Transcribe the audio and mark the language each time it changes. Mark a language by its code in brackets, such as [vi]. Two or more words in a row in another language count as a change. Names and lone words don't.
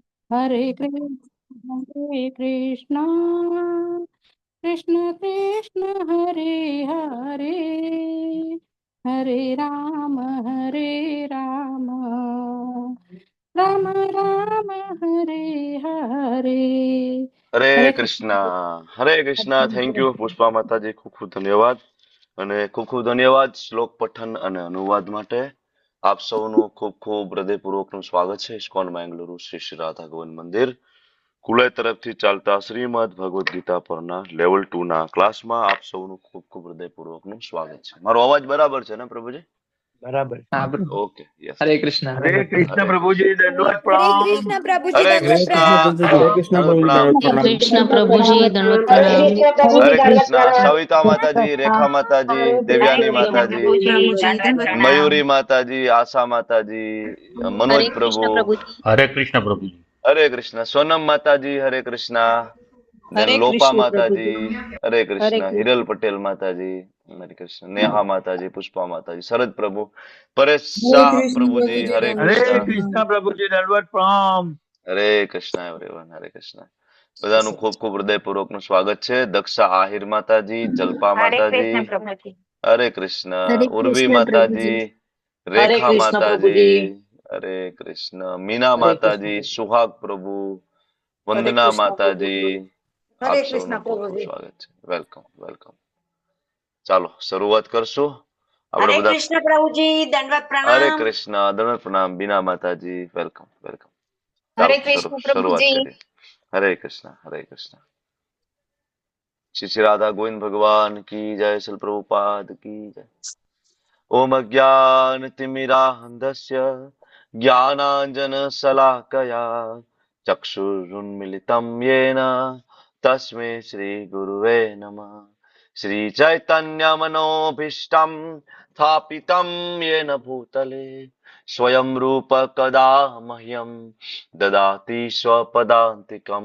[sa] हरे कृष्ण कृष्ण कृष्ण हरे हरे हरे राम राम राम हरे हरे [gu] હરે [hi] हरे [gu] કૃષ્ણ. [hi] कृष्ण। [gu] હરે કૃષ્ણ. [en] thank you [gu] પુષ્પા માતાજી, ખૂબ ખૂબ ધન્યવાદ. અને ખૂબ ખૂબ ધન્યવાદ શ્લોક પઠન અને અનુવાદ માટે. આપ સૌનું ખૂબ ખૂબ હૃદયપૂર્વકનું સ્વાગત છે ઇસ્કોન બેંગલુરુ શ્રી શ્રી રાધા ગોવિંદ મંદિર કુલે તરફથી ચાલતા શ્રીમદ ભગવદ્ ગીતા પરના લેવલ 2 ના ક્લાસમાં આપ સૌનું ખૂબ ખૂબ હૃદયપૂર્વકનું સ્વાગત છે. મારો અવાજ બરાબર છે ને પ્રભુજી? બરાબર. [hi] हाँ [en] OK, yes. [hi] हरे कृष्णा। [gu] હરે કૃષ્ણ હરે કૃષ્ણ. પ્રભુજી, દંડવત [hi] हरे [gu] પ્રણામ. [hi] कृष्ण प्रभु जी [gu] હરે [hi] दंडवत [gu] કૃષ્ણ. [hi] प्रणाम। हरे कृष्णा [gu] દંડ [hi] प्रभु [gu] પ્રણામ. [hi] दंडवत हरे प्रणाम। कृष्ण प्रभु जी दंडवत हरे प्रणाम। कृष्ण प्रभु जी [gu] હરે [hi] दंडवत [gu] કૃષ્ણ. [hi] प्रणाम। [gu] સવિતા માતાજી, રેખા માતાજી, [hi] हरे [gu] દેવ્યાની [hi] कृष्ण [gu] માતાજી, [hi] प्रभु जी प्रभु जी दंडवत दंडवत प्रणाम। [gu] મયુરી માતાજી, આશા માતાજી, મનોજ [hi] हरे [gu] પ્રભુ, [hi] कृष्ण प्रभु जी। हरे कृष्ण प्रभु जी। [gu] હરે કૃષ્ણ. સોનમ માતાજી, હરે કૃષ્ણ. દેન [hi] हरे [gu] લોપા [hi] कृष्ण प्रभु जी। [gu] માતાજી, હરે [hi] हरे [gu] કૃષ્ણ. હિરલ [hi] कृष्ण। [gu] પટેલ માતાજી, હરે કૃષ્ણ. નેહા માતાજી, પુષ્પા માતાજી, શરદ પ્રભુ, પરેશ [hi] हरे [gu] શાહ [hi] कृष्ण [gu] પ્રભુજી, [hi] प्रभु जी [gu] હરે હરે [hi] दंडवत [gu] કૃષ્ણ. કૃષ્ણ [hi] प्रणाम। [gu] પ્રભુજી, દંડવત પ્રણામ. હરે કૃષ્ણ એવરીવન, હરે કૃષ્ણ. બધાનું ખૂબ ખૂબ હૃદયપૂર્વકનું સ્વાગત છે. દક્ષા આહિર માતાજી, જલ્પા [hi] हरे [gu] માતાજી, [hi] कृष्ण प्रभु जी। [gu] હરે કૃષ્ણ. [hi] हरे [gu] ઉર્વી [hi] कृष्ण प्रभु जी। [gu] માતાજી, [hi] हरे [gu] રેખા [hi] कृष्ण प्रभु जी। [gu] માતાજી, હરે કૃષ્ણ. મીના [hi] हरे कृष्ण [gu] માતાજી, [hi] प्रभु। [gu] સુહાગ પ્રભુ, [hi] हरे [gu] વંદના [hi] कृष्ण प्रभु [gu] માતાજી, [hi] जी। [gu] આપ [hi] हरे कृष्ण [gu] સૌનું ખૂબ [hi] प्रभु [gu] ખૂબ [hi] जी। [gu] સ્વાગત છે. [en] welcome welcome. [gu] ચાલો શરૂઆત કરશું. આપણે [hi] हरे [gu] બધા [hi] कृष्ण प्रभु जी दंडवत [gu] હરે [hi] प्रणाम। [gu] કૃષ્ણ, દંડવત પ્રણામ. બીના માતાજી, [en] welcome welcome. [gu] ચાલો [hi] हरे कृष्ण प्रभु [gu] શરૂઆત [hi] जी। [gu] કરીએ. [hi] हरे कृष्णा, हरे कृष्णा. श्री श्री राधा गोविंद भगवान की जय, श्री प्रभुपाद की जय. [sa] ओम अज्ञानतिमिरान्धस्य ज्ञानाञ्जनशलाकया चक्षुरुन्मिलितं येन तस्मै श्रीगुरुवे नमः. श्रीचैतन्यमनोभीष्टं स्थापितं येन भूतले स्वयं रूप कदा मह्यं ददाति स्वपदान्तिकं.